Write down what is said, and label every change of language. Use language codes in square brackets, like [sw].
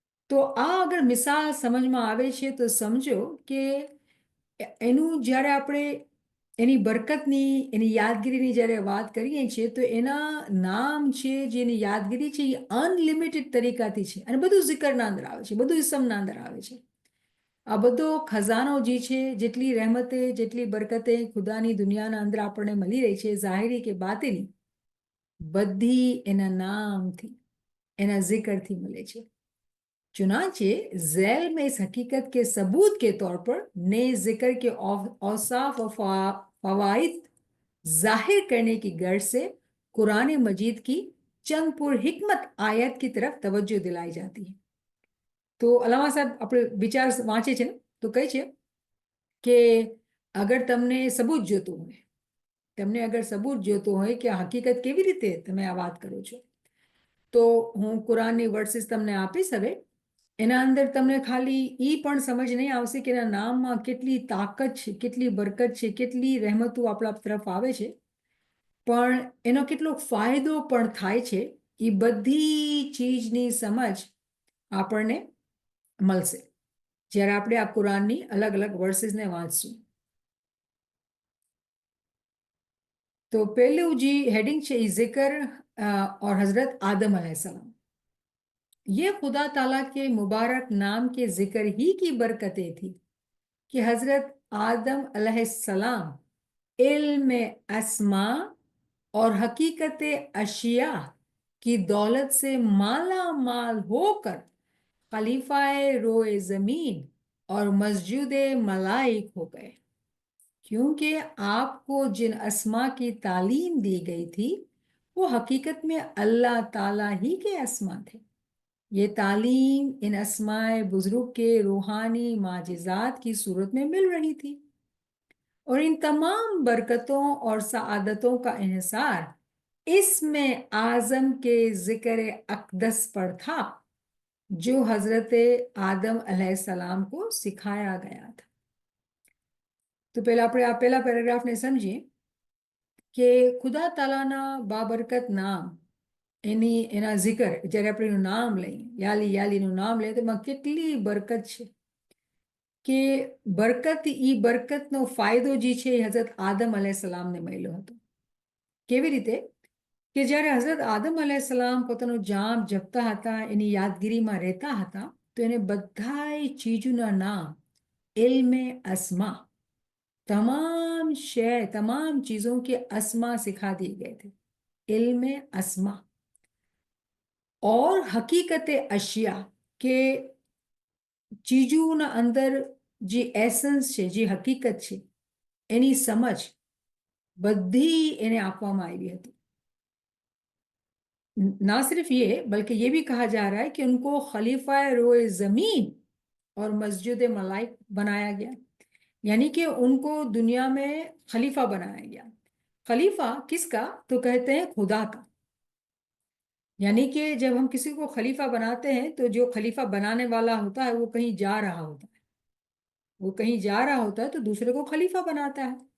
[gu] તો આ અગર મિસાલ સમજમાં આવે છે તો સમજો કે એનું જ્યારે આપણે એની બરકતની, એની યાદગીરીની જ્યારે વાત કરીએ છીએ તો એના નામ છે, જેની યાદગીરી છે એ અનલિમિટેડ તરીકાથી છે અને બધું ઝિકરના અંદર આવે છે, બધું ઇસમના અંદર આવે છે. આ બધો ખજાનો જે છે, જેટલી રહેમતે, જેટલી બરકતે ખુદાની દુનિયાના અંદર આપણને મળી રહી છે, ઝાહિરી કે બાતિની, બધી એના નામથી, એના ઝિકરથી મળે છે. [hi] चुनाचे झैल में इस हकीकत के सबूत के तौर पर नए जिक्र के औसाफ और फवाइद जाहिर करने की गर्ज से कुरान मजीद की चंद पुर हिकमत आयत की तरफ तवज्जो दिलाई जाती है. तो अलामा साहब [gu] આપણે વિચાર વાંચે છે ને, તો કહે છે કે અગર તમને સબૂત જોતું હોય, તમને અગર સબૂત જોતું હોય કે હકીકત કેવી રીતે તમે આ વાત કરો છો, તો હું કુરાનની વર્સિસ તમને આપીશ. હવે એના અંદર તમને ખાલી એ પણ સમજ નહીં આવશે કે એના નામમાં કેટલી તાકાત છે, કેટલી બરકત છે, કેટલી રહેમતો આપણા તરફ આવે છે, પણ એનો કેટલો ફાયદો પણ થાય છે, એ બધી ચીજની સમજ આપણને મળશે જ્યારે આપણે આ કુરાનની અલગ અલગ વર્સિસને વાંચશું. [hi] तो पहलू जी हेडिंग છે जिक्र और हजरत आदम अलैहिस्सलाम. ये खुदा ताला के मुबारक नाम के जिक्र ही की बरकतें थी कि हजरत आदम अलैहिस्सलाम इल्म अस्मा और हकीकत अशिया की दौलत से माला माल होकर खलीफाए रोए जमीन और मस्जिद मलाइक हो गए, क्योंकि आपको जिन अस्मा की तालीम दी गई थी वो हकीकत में अल्लाह ताला ही के अस्मा थे. ये तालीम इन अस्माए बुजुर्ग के रूहानी माजिजात की सूरत में मिल रही थी और इन तमाम बरकतों और सआदतों का इन्हिसार इसमें आजम के जिक्र अक़दस पर था जो हजरत आदम अलैहिस्सलाम को सिखाया गया था. [gu] તો પહેલા આપણે આ પહેલા પેરેગ્રાફને સમજીએ કે ખુદા તાલાના બાબરકત નામ એના zikr જ્યારે આપણે એનું નામ લઈએ યાલીનું નામ લઈએ તો એમાં કેટલી બરકત છે કે બરકતનો ફાયદો જે છે એ હઝરત આદમ અલૈહિસ્સલામને મળ્યો હતો. કેવી રીતે કે જ્યારે હઝરત આદમ અલૈહિસ્સલામ પોતાનું જામ જપતા હતા, એની યાદગીરીમાં રહેતા હતા, તો એને બધાય ચીજોના નામ [hi] इल्म अस्मा तमाम चीजों के अस्मा सिखा दिए गए थे. इल्म अस्मा और हकीकत अशिया के [gu] ચીજોના અંદર જે એસન્સ છે, જે હકીકત છે, એની સમજ બધી એને આપવામાં આવી હતી. [hi] ना सिर्फ ये बल्कि ये भी कहा जा रहा है कि उनको खलीफा रोए जमीन और मस्जिद मलाइक बनाया गया, यानी कि उनको दुनिया में खलीफा बनाया गया. खलीफा किसका? तो कहते हैं खुदा का. यानी कि जब हम किसी को खलीफा बनाते हैं तो जो खलीफा बनाने वाला होता है वो कहीं जा रहा होता है, वो कहीं जा रहा होता है तो दूसरे को खलीफा बनाता है.